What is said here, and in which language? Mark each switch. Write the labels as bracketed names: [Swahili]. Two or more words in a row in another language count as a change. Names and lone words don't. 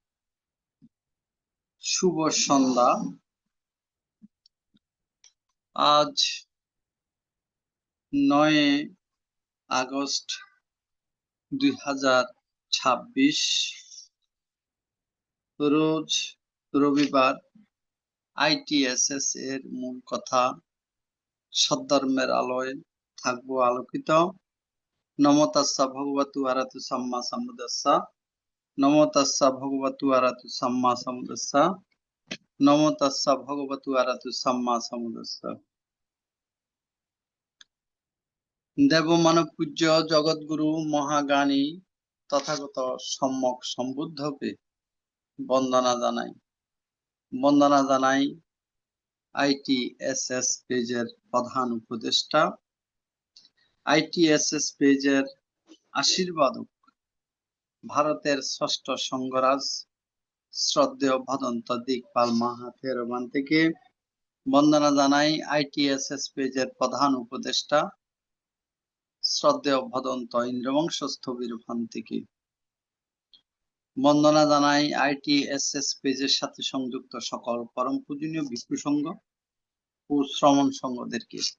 [Bangla] শুভ সন্ধ্যা। আজ 9 আগস্ট 2026, রোজ রবিবার। ITSS এর মূল কথা, সদ্ধর্মের আলোয় থাকবো আলোকিত। [Pali] নমো তাস্সা ভগবতু আরহাতু সাম্মা সাম্বুদ্দাস্সা। নমো তাস্সা ভগবতু আরহাতু সাম্মা সাম্বুদ্দাস্সা। নমো তাস্সা ভগবতু আরহাতু সাম্মা সাম্বুদ্দাস্সা। [Bangla] দেবমানব পূজ্য জগৎগুরু মহাজ্ঞানী তথাগত সম্যক সম্বুদ্ধকে বন্দনা জানাই ITSS পেজের প্রধান উপদেষ্টা, ITSS পেজের আশীর্বাদক, ভারতের ষষ্ঠ সংঘরাজ শ্রদ্ধেয় ভদন্ত দিকপাল মাহাথেরবান থেকে বন্দনা জানাই ITSS পেজের প্রধান উপদেষ্টা, শ্রদ্ধেয় ভদন্ত ইন্দ্রবংশ স্থবির ভান থেকে বন্দনা জানাই ITSS পেজের সাথে সংযুক্ত সকল পরম পূজনীয় ভিক্ষু সংঘ ও শ্রমণ সংঘদেরকে।